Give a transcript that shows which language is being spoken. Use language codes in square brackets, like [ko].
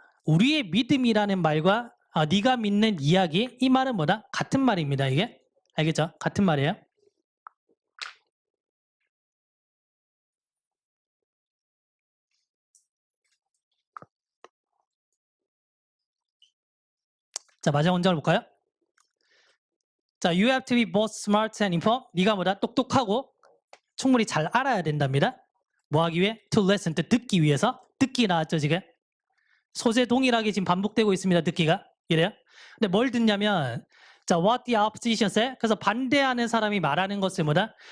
[ko] 우리의 믿음이라는 말과 네가 믿는 이야기 이 말은 뭐다? 같은 말입니다. 이게 알겠죠? 같은 말이에요. 자, 마지막 문장을 볼까요? [en] 자, you have to be both smart and informed. [ko] 네가 뭐다? 똑똑하고 충분히 잘 알아야 된답니다. 뭐 하기 위해? [en] To listen, [ko] 듣기 위해서. 듣기 나왔죠 지금? 소재 동일하게 지금 반복되고 있습니다. 듣기가. 이래요. 근데 뭘 듣냐면 자, [en] what the opposition say? [ko] 그래서 반대하는 사람이 말하는 것을 뭐다?